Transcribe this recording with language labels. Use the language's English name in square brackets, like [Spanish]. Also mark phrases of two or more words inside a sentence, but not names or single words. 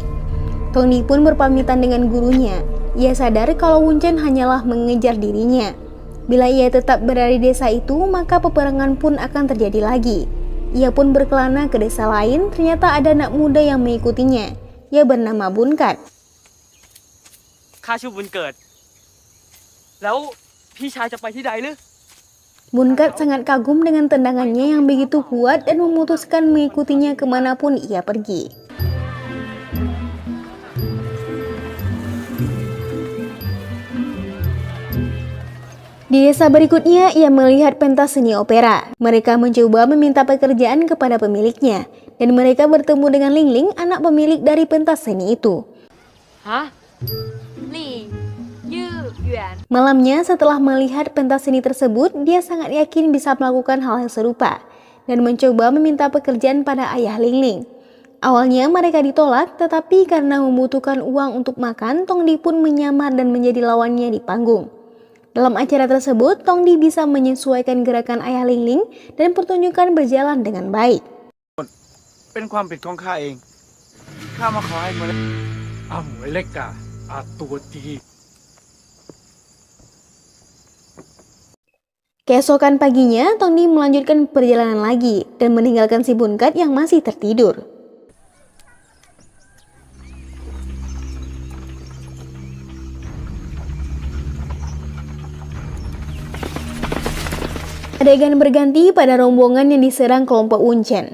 [Indonesian] Tong Di pun berpamitan dengan gurunya. Ia sadar kalau Wun Chen hanyalah mengejar dirinya. Bila ia tetap berada di desa itu, maka peperangan pun akan terjadi lagi. Ia pun berkelana ke desa lain, ternyata ada anak muda yang mengikutinya. Ia bernama Bun Kat. [Thai] ข้าชื่อบุญเกิด แล้วพี่ชายจะไปที่ใดหรือ [Indonesian] Bun Kat sangat kagum dengan tendangannya yang begitu kuat dan memutuskan mengikutinya kemanapun ia pergi. Di desa berikutnya, ia melihat pentas seni opera. Mereka mencoba meminta pekerjaan kepada pemiliknya, dan mereka bertemu dengan Ling Ling, anak pemilik dari pentas seni itu. ฮะลี่ยื้อหยวน Malamnya, setelah melihat pentas seni tersebut, dia sangat yakin bisa melakukan hal yang serupa, dan mencoba meminta pekerjaan pada ayah Ling Ling. Awalnya mereka ditolak, tetapi karena membutuhkan uang untuk makan, Tong Di pun menyamar dan menjadi lawannya di panggung. Dalam acara tersebut, Tongdi bisa menyesuaikan gerakan ayah Lingling dan pertunjukan berjalan dengan baik. [Thai] เป็นความผิดของข้าเอง ข้ามาขอให้หมวยเล็ก อาหมวยเล็กกะอาตัวดี [Indonesian] Keesokan paginya, Tongdi melanjutkan perjalanan lagi dan meninggalkan si Bunkat yang masih tertidur. Adegan berganti pada rombongan yang diserang kelompok Wuncen.